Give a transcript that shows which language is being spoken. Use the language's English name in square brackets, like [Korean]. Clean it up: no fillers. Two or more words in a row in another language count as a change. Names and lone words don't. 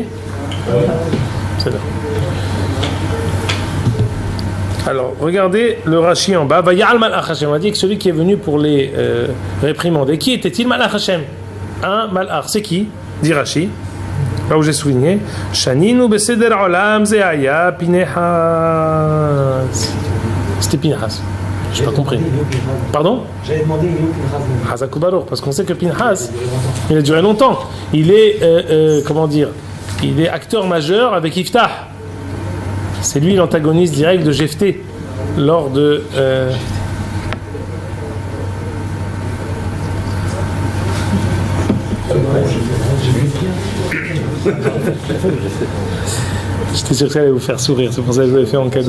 [French] C'est là. Alors, regardez le Rashi en bas. On a dit que celui qui est venu pour les réprimander. Qui était-il? [Hebrew] מלאך השם. [French] Un Malach. C'est qui? Dit Rashi. Là où j'ai souligné. [Hebrew] שנינו בסדר עולם זה היה פינחס. [French] C'était Pinehas. Je n'ai pas compris. Pardon? J'avais demandé Pinehas. [Hebrew] חזקה וברור. [French] Parce qu'on sait que Pinehas, il a duré longtemps. Il est, comment dire? Il est acteur majeur avec Iftah. C'est lui l'antagoniste direct de Jephthé lors de j'étais sûr que ça allait vous faire sourire, c'est pour ça que je l'avais fait en cadeau.